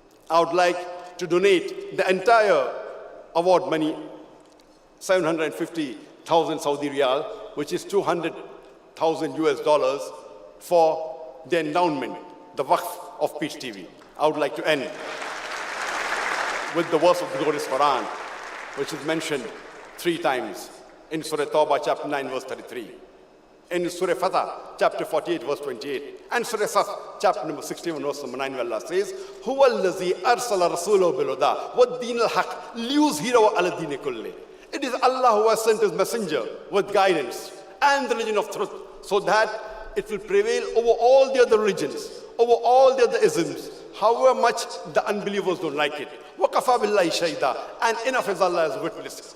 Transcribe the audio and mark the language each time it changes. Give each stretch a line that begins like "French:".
English: I would like to donate the entire award money, 750,000 Saudi Riyal, which is $200,000 US, for the endowment, the waqf of PeaceTV. I would like to end with the verse of the glorious Quran, which is mentioned 3 times in Surah Tawbah, chapter 9, verse 33. in Surah Fatah, chapter 48, verse 28. And Surah Saf, chapter number 61, verse number 9, where Allah says,
Arabic: هُوَ الَّذِي أَرْسَلَ رَسُولَهُ بِالْهُدَى وَالدِّينِ الْحَقِّ لِيُظْهِرَهُ عَلَى الدِّينِ كُلِّهِ.
English: It is Allah who has sent His messenger with guidance and the religion of truth, so that it will prevail over all the other religions, over all the other isms, however much the unbelievers don't like it.
Arabic: وَقَفَى بِاللَّهِ شَهِيدًا.
English: And enough is Allah as witness.